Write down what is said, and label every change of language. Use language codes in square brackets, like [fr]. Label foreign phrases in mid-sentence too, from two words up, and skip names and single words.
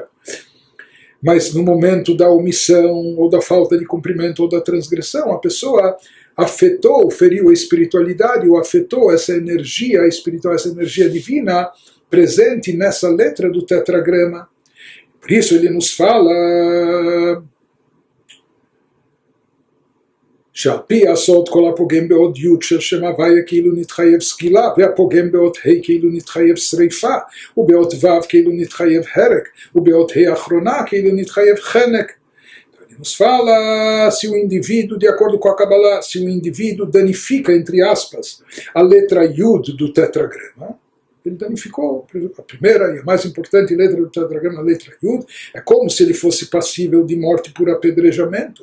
[pt] Mas no momento da omissão, ou da falta de cumprimento, ou da transgressão, a pessoa afetou, feriu a espiritualidade, ou afetou essa energia espiritual, essa energia divina, presente nessa letra do tetragrama. Por isso ele nos fala... [he] שעל פי הסוד כל הפוגם בעוד י' של שם הוויה כאילו נתחייב סקילה, והפוגם בעוד ה' כאילו נתחייב שריפה, ובעוד ו' כאילו נתחייב הרק, ובעוד ה' האחרונה כאילו נתחייב חנק. [pt] Nos fala se o indivíduo, de acordo com a Kabbalah, se o indivíduo danifica, entre aspas, a letra Yud do tetragrama, ele danificou a primeira e a mais importante letra do tetragrama, a letra Yud. É como se ele fosse passível de morte por apedrejamento.